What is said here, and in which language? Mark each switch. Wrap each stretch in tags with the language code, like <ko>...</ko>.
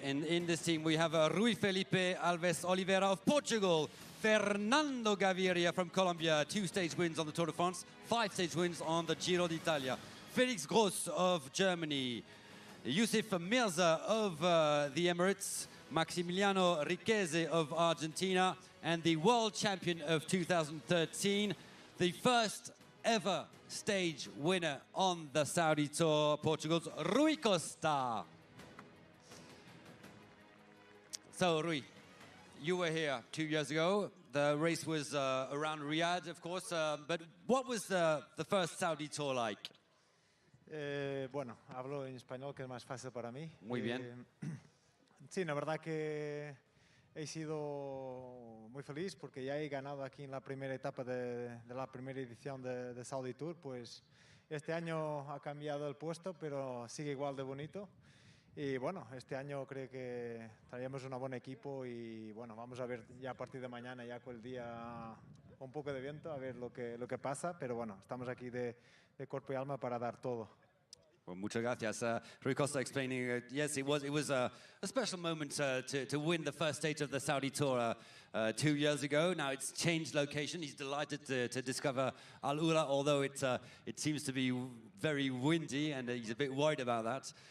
<en>And in this team, we have Rui Felipe Alves Oliveira of Portugal, Fernando Gaviria from Colombia, 2 stage wins on the Tour de France, 5 stage wins on the Giro d'Italia, Felix Gross of Germany, Youssef Mirza of the Emirates, Maximiliano Riqueze of Argentina, and the world champion of 2013, the first ever stage winner on the Saudi Tour, Portugal's Rui Costa. So, Rui, you were here 2 years ago. The race was around Riyadh, of course, but what was the first Saudi Tour like?</en> <es>Bueno, hablo en español, que es más fácil para mí. Muy bien. Sí, la verdad que he sido muy feliz porque ya he ganado aquí en la primera etapa de la primera edición de Saudi Tour. Pues este año ha cambiado el puesto, pero sigue igual de bonito. Y bueno, este año creo que traemos un buen equipo y bueno, vamos a ver ya a partir de mañana, ya con el día un poco de viento, a ver lo que pasa. Pero bueno, estamos aquí de cuerpo y alma para dar todo. Well, muchas gracias.</es> <en>Rui Costa explaining, yes, it was a special moment to win the first stage of the Saudi Tour 2 years ago. Now it's changed location. He's delighted to discover Al Ula, although it seems to be very windy and he's a bit worried about that.</en>